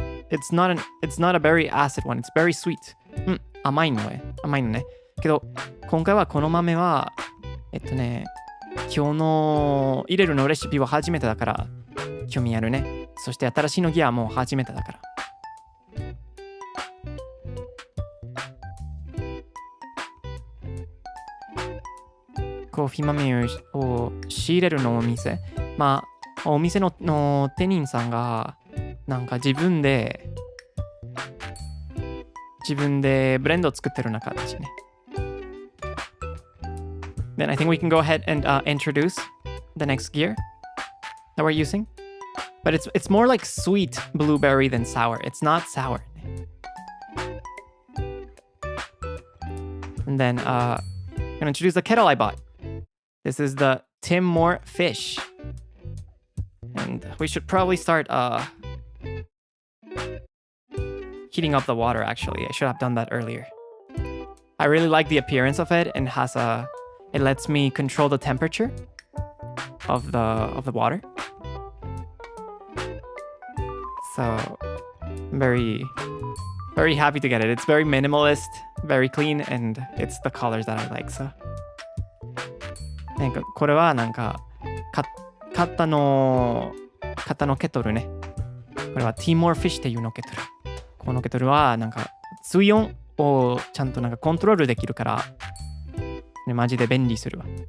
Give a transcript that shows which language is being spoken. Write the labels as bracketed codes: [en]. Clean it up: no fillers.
[en] It's not a very acid one. It's very sweet. [ja] 甘いのね。けど今回はこの豆は今日の入れるのレシピは初めてだから興味あるね。そして新しいのギアも初めてだから。コーヒー豆を仕入れるのお店。まあお店の店員さんがなんか自分でブレンドを作ってるような形ね。 [en] Then I think we can go ahead and introduce the next gear that we're using. But it's more like sweet blueberry than sour. It's not sour. And then I'm gonna introduce the kettle I bought. This is the Tim Moore fish. And we should probably start heating up the water actually. I should have done that earlier. I really like the appearance of it and it lets me control the temperature of the water. So I'm very, very happy to get it. It's very minimalist, very clean, and it's the colors that I like. [ja] So なんかこれはなんか買ったのケトルね。これはティーモアフィッシュっていうのケトル。このケトルはなんか水温をちゃんとなんかコントロールできるから、ね、マジで便利するわ。